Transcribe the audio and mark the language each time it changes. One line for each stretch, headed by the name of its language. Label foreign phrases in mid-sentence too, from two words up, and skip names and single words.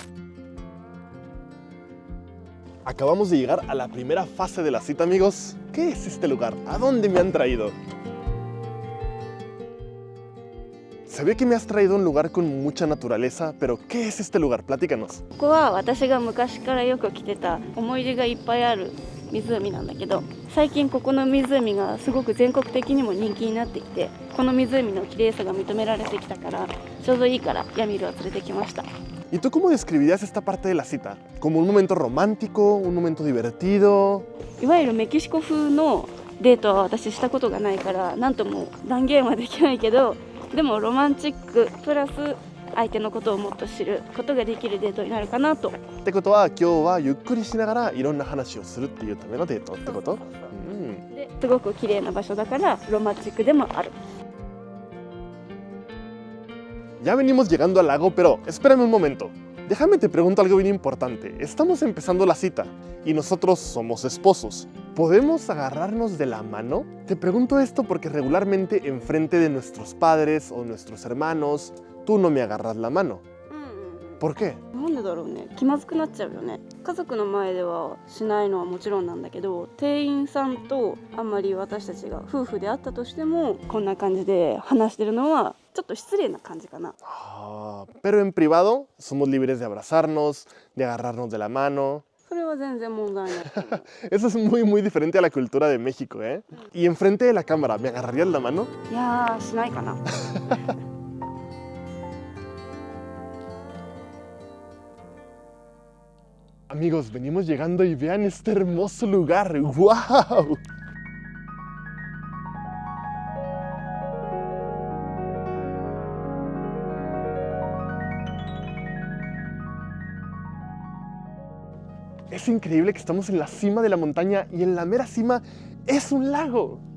Spanish: Acabamos de llegar a la primera fase de la cita, amigos. ¿Qué es este lugar? ¿A dónde me han traído? Se ve que me has traído a un lugar con mucha naturaleza, pero ¿qué es este lugar? Platícanos.
Japanese: ここは私が昔からよく来てた思い出がいっぱいある湖なんだけど、最近ここの湖がすごく全国的にも人気になってきて、この湖の綺麗さが認められてきたから、ちょうどいいからヤミルを連れてきました。
Spanish: ¿Y tú cómo describirías esta parte de la cita? ¿Como un momento romántico, un momento divertido?
Japanese: いわゆるメキシコ風のデートは私したことがないから、なんとも断言はできないけど、でもロマンチックプラス相手のことをもっと知ることができるデートになるかなと。ってことは今日はゆっくりしながらいろんな話をするっていうためのデートってこと？ですごく綺麗な場所だからロマンチックでもある。
Spanish: Ya venimos llegando al lago, pero espérame un momento. Déjame te pregunto algo bien importante. Estamos empezando la cita y nosotros somos esposos. ¿Podemos agarrarnos de la mano? Te pregunto esto porque regularmente enfrente de nuestros padres o nuestros hermanos, tú no me agarras la mano. ¿Por qué?
Japanese: なんでだろうね。気まずくなっちゃうよね。家族の前ではしないのはもちろんなんだけど、店員さんとあんまり私たちが夫婦であったとしてもこんな感じで話してるのはちょっと失礼な感じかな。
Spanish: Pero en privado somos libres de abrazarnos, de agarrarnos de la mano.
Japanese: それは全然問題ない。
Spanish: Eso es muy diferente a la cultura de México, ¿eh? Y enfrente de la cámara, ¿me agarrarías la mano?
Japanese: いやーしないかな。
Spanish: Amigos, venimos llegando y vean este hermoso lugar. ¡Wow! Es increíble que estamos en la cima de la montaña y en la mera cima es un lago.